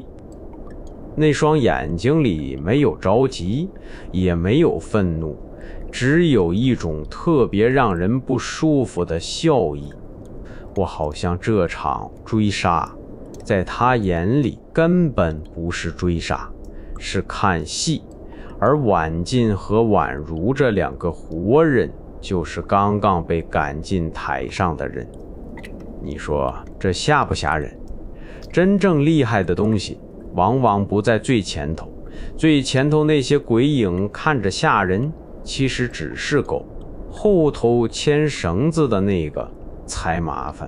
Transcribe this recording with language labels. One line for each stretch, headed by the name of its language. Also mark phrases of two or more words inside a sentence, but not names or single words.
Chinese: 那雙眼睛裡沒有着急，也沒有憤怒，只有一種特別讓人不舒服的笑意。我好像這場追殺，在他眼裡根本不是追殺，是看戲。而婉進和婉如這兩個活人，就是剛剛被趕進台上的人。你說這嚇不嚇人？真正厲害的東西往往不在最前頭，最前頭那些鬼影看着嚇人，其實只是狗，後頭牽繩子的那個才麻煩。